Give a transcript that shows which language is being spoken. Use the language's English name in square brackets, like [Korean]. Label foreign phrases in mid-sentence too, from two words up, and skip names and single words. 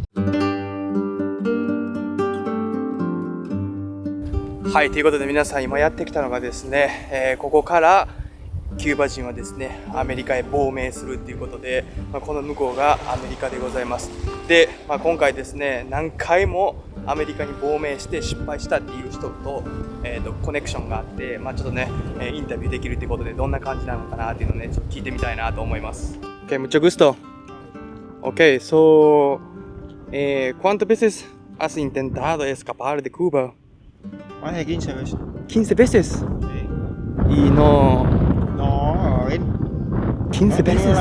[Japanese] はい、ということで皆さん今やってきたのがですね、ここからキューバ人はですね、アメリカへ亡命するっていうことで、この向こうがアメリカでございます。で、今回ですね、何回もアメリカに亡命して失敗したっていう人と、コネクションがあって、ちょっとね、インタビューできるっていうことでどんな感じなのかなっていうのをね、ちょっと聞いてみたいなと思います。 [Spanish] Okay, mucho gusto. [English] Okay, so, [Spanish] ¿cuántas veces has intentado escapar de Cuba? Más de 15 veces. 15 veces. Sí. Y no. No, a ver. 15 No he tenido veces.